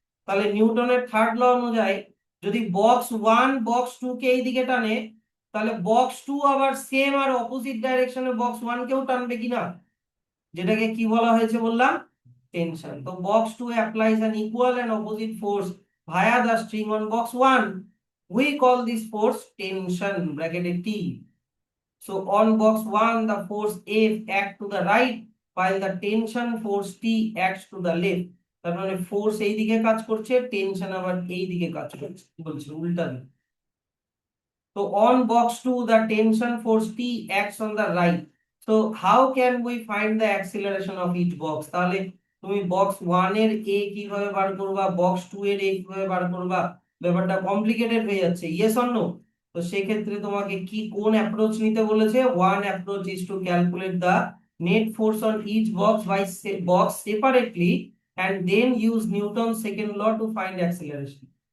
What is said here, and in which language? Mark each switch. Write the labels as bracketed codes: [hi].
[bn] তাহলে নিউটনের থার্ড ল অনুযায়ী যদি বক্স ওয়ান বক্স টু কে এই দিকে টানে, তাহলে বক্স টু আবার সেম আর অপোজিট ডাইরেকশনে বক্স ওয়ান কেও টানবে কিনা, যেটাকে কি বলা হয়েছে বললাম? টেনশন। [en] তো box two applies an equal and opposite force via the string on box one, we call this force tension bracketed T. So on box 1, the force F act to the right, while the tension force T acts to the left. [bn] তার মানে force এই দিকে কাজ করছে, tension আবার এই দিকে কাজ করছে, বলছে উল্টা দিকে। [en] তো on box 2, the tension force T acts on the right. So how can we find the acceleration of each box? [bn] তাহলে তুমি বক্স 1 এর a কিভাবে বার করবা, বক্স 2 এর a কিভাবে বার করবা? ব্যাপারটা কমপ্লিকেটেড হয়ে যাচ্ছে, [en] Yes or no? [bn] তো সেক্ষেত্রে তোমাকে কি কোন অ্যাপ্রোচ নিতে বলেছে? [en] One approach is to calculate the net force on each box by box separately and then use Newton's second law to find acceleration.